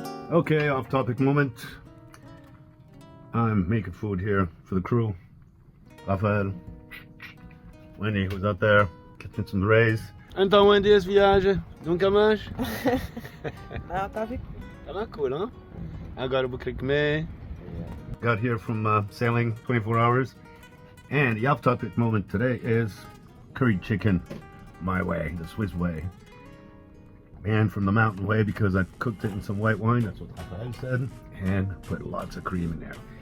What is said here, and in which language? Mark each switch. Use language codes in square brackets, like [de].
[en] Okay, off-topic moment. I'm making food here for the crew. Raphael, Wendy was out there catching some rays. [pt] Então, Wendy, esse viagem, nunca mais? Não, tá bem. Tá cool, huh? Agora eu vou querer comer. [en] Got here from sailing 24 hours. And the off-topic moment today is curried chicken, my way, the Swiss way. And from the mountain way, because I cooked it in some white wine, that's what Raphael said, and put lots of cream in there.